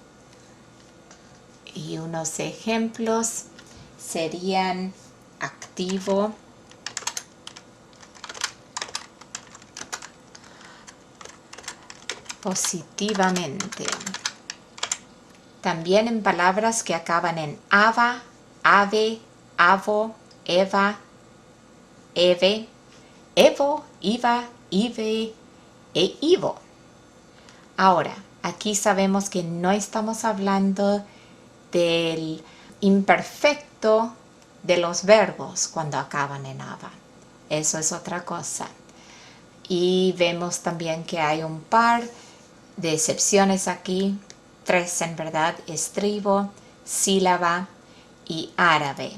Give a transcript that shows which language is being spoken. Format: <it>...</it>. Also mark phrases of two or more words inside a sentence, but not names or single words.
<es>Y unos ejemplos serían activo, positivamente. También en palabras que acaban en ava, ave, avo, eva, eve, evo, iva, ive e ivo. Ahora, aquí sabemos que no estamos hablando del imperfecto de los verbos cuando acaban en ava. Eso es otra cosa. Y vemos también que hay un par de excepciones aquí, 3 en verdad: estribo, sílaba y árabe.</es>